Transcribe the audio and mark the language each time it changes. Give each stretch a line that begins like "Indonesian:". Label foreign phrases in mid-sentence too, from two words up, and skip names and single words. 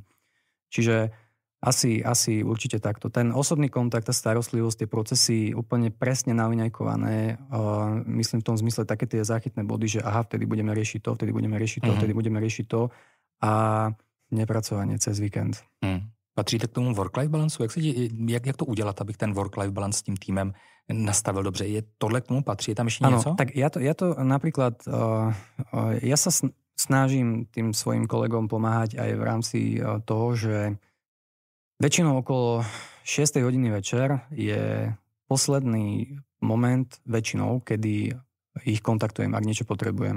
Slovak: Čiže asi určite takto. Ten osobný kontakt, tá starostlivosť, tie procesy úplne presne naviňajkované. Myslím v tom zmysle také tie záchytné body, že aha, vtedy budeme riešiť to, vtedy budeme riešiť to, vtedy budeme riešiť to a nepracovanie cez víkend.
Czech: Patříte k tomu
English: work-life balancu?
Czech: Jak to udělat, abych ten
English: work-life balance
Czech: s tím týmem nastavil dobře? Je tohle k tomu patří?
Slovak: Je tam ešte niečo? Tak ja to napríklad, ja sa snažím tým svojim kolegom pomáhať aj v rámci toho, že väčšinou okolo 6. hodiny večer je posledný moment väčšinou, kedy ich kontaktujem, ak niečo potrebujem.